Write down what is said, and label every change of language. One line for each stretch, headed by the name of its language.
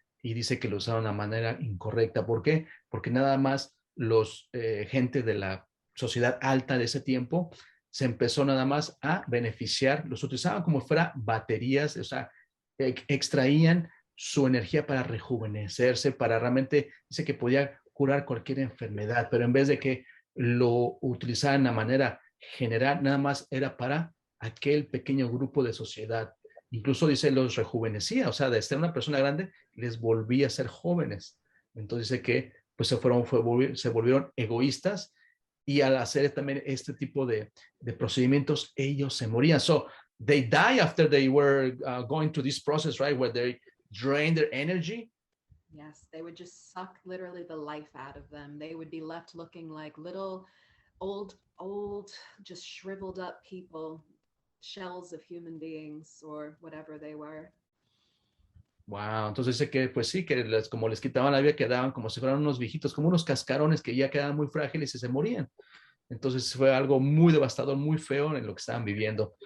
Spanish: Y dice que lo usaron de manera incorrecta. ¿Por qué? Porque nada más los gente de la sociedad alta de ese tiempo se empezó nada más a beneficiar, los utilizaban como fuera baterías, o sea, extraían su energía para rejuvenecerse, para realmente, dice que podía curar cualquier enfermedad, pero en vez de que lo utilizaran de manera general, nada más era para aquel pequeño grupo de sociedad. Incluso dice, los rejuvenecía, o sea, de ser una persona grande, les volvía a ser jóvenes. Entonces dice que pues se volvieron egoístas, y al hacer también este tipo de procedimientos, ellos se morían.
English: So they die after they were going through this process, right? Where they drain their energy. Yes, they would just suck literally the life out of them. They would be left looking like little old, just shriveled up people, shells of human beings or whatever they were.
Spanish: Wow, entonces dice que pues sí, que como les quitaban la vida, quedaban como si fueran unos viejitos, como unos cascarones que ya quedaban muy frágiles y se morían. Entonces fue algo muy devastador, muy feo en lo que estaban viviendo.